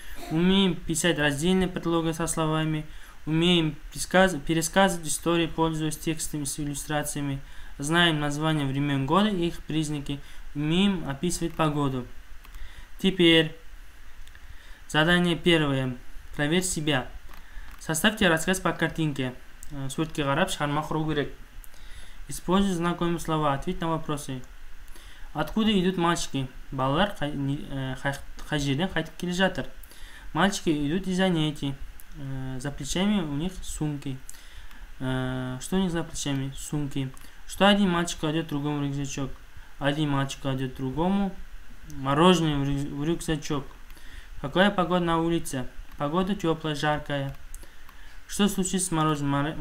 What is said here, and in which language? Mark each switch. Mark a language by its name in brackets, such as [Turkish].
[Russian] Умеем писать раздельные предлоги со словами. Умеем пересказывать истории, пользуясь текстами с иллюстрациями. Знаем названия времен года и их признаки. Умеем описывать погоду. Теперь задание первое. Проверь себя. Составьте рассказ по картинке. [Kazakh] Суретке қарап шығарма құру керек. [Russian] Используй знакомые слова. Ответь на вопросы. Откуда идут мальчики? [Kazakh] Балалар қай жерден қайтып келе жатыр? [Russian] Мальчики идут из занятий. За плечами у них сумки. Что у них за плечами? Сумки. Что один мальчик кладет другому рюкзачок? Один мальчик кладет другому мороженое в рюкзачок. Какая погода на улице? Погода теплая, жаркая. Что случится с мороженым?